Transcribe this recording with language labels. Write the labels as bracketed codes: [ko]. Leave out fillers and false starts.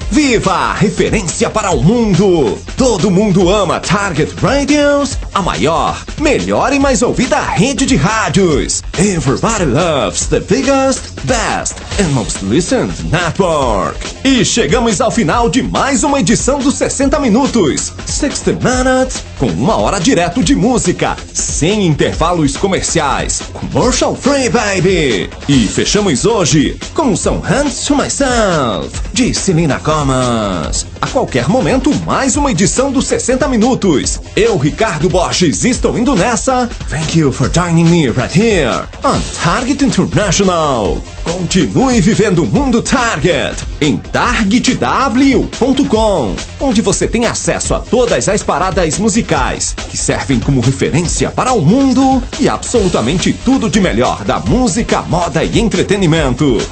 [pt] Viva a referência para o mundo. Todo mundo ama Target Radios, a maior, melhor e mais ouvida rede de rádios. [en] Everybody loves the biggest, best and most listened network. [pt] E chegamos ao final de mais uma edição dos 60 Minutos, 60 Minutes, com uma hora direto de música, sem intervalos comerciais, [en] commercial free, baby. [pt] E fechamos hoje com Some Hands to Myself, de Selena Gomez. A qualquer momento, mais uma edição dos 60 Minutos. Eu, Ricardo Borges, estou indo nessa. [en] Thank you for joining me right here on Target International. [pt] Continue vivendo o mundo Target em targetw.com, onde você tem acesso a todas as paradas musicais que servem como referência para o mundo e absolutamente tudo de melhor da música, moda e entretenimento.